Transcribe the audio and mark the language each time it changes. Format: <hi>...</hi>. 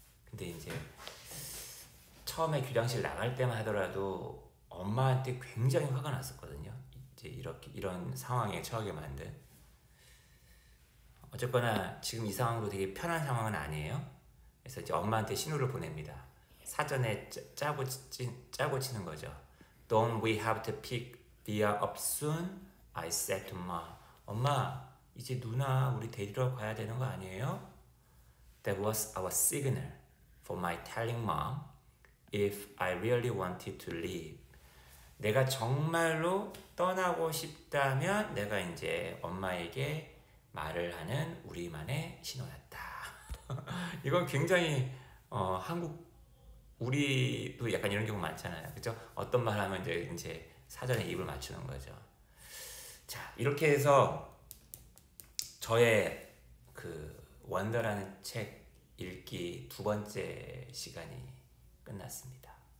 <ko>근데 이제 처음에 교장실 나갈 때만 하더라도 엄마한테 굉장히 화가 났었거든요. 이제 이런 상황에 처하게 만든. 어쨌거나 지금 이 상황도 되게 편한 상황은 아니에요. 그래서 이제 엄마한테 신호를 보냅니다. 사전에 짜고 치는 거죠.</ko> <en>Don't we have to pick Via up soon? I said to mom.</en> <ko>엄마, 이제 누나 우리 데리러 가야 되는 거 아니에요?</ko> <en>That was our signal for my telling mom if I really wanted to leave.</en> <ko>내가 정말로 떠나고 싶다면 내가 이제 엄마에게 말을 하는 우리만의 신호였다. 이건 굉장히 우리도 약간 이런 경우 많잖아요. 그죠? 어떤 말 하면 이제 사전에 입을 맞추는 거죠. 자, 이렇게 해서 저의 그 원더라는 책 읽기 2번째 시간이 끝났습니다.</ko>